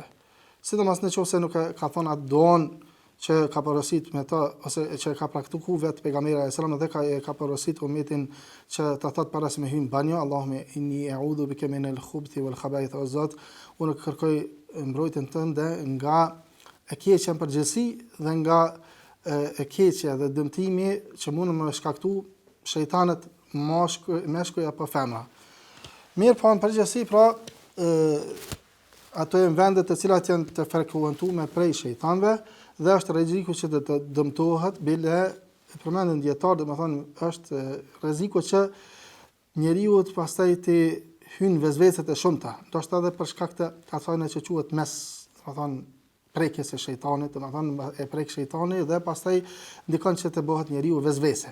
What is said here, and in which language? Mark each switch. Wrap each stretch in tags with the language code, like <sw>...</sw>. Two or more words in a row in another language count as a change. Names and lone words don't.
<sq>Sidomos nëse nuk ka thonë atë duan që ka porosit me ta ose që ka praktikuar vetë pejgamberi</sq> <ar>صلى الله عليه وسلم</ar> <sq>dhe ka porosit ummetin që ta thot para se me hyrë në banjë,</sq> <ar>اللهم إني أعوذ بك من الخبث والخبائث,</ar> <sq>o Zot, unë kërkoj mbrojtjen tënde nga e keqja në përgjithësi dhe nga e keqja dhe dëmtimi që mund të më shkaktu shejtanët meshkuj apo femra. Mirë, po në përgjithësi, pra ato janë vende të cilat janë të frekuentuara prej shejtanëve dhe është rreziku që të dëmtohet, bile e përmendën dietar, domethënë është rreziku që njeriu të pastaj të hyjnë vezveset e shumta, ndoshta edhe për shkak të asaj që quhet mes, domethënë prekjes së shejtanit, domethënë e prek shejtani dhe pastaj ndikon që të bëhet njeriu vezvese.</sq>